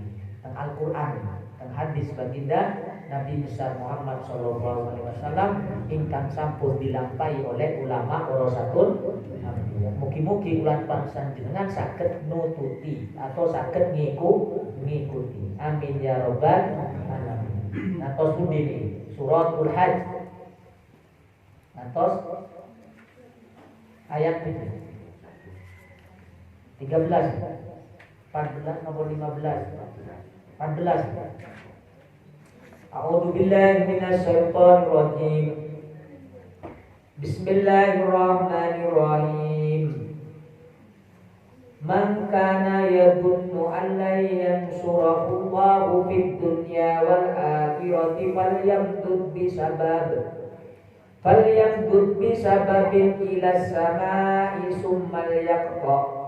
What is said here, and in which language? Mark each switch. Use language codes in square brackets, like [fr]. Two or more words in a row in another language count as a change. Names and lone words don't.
[jv] Teng Al-Qur'an, teng hadis baginda Nabi besar Muhammad [ar] صلى الله عليه وسلم [jv] ingkang sampun dilampahi oleh ulama [ar] ورثة الأنبياء. [jv] Mugi-mugi ulan panjenengan saged nututi atau saged ngikuti. [ar] آمين يا رب العالمين. [jv] Natos pundi niki? Suratul Hajj. Natos ayat 13, 14 nomor 15. 14. [ar] أعوذ بالله من الشيطان الرجيم. بسم الله الرحمن الرحيم. من كان يظن أن لا ينصره الله في الدنيا والآخرة فليمدد بسبب فليمدد بسبب إلى السماء ثم ليقطع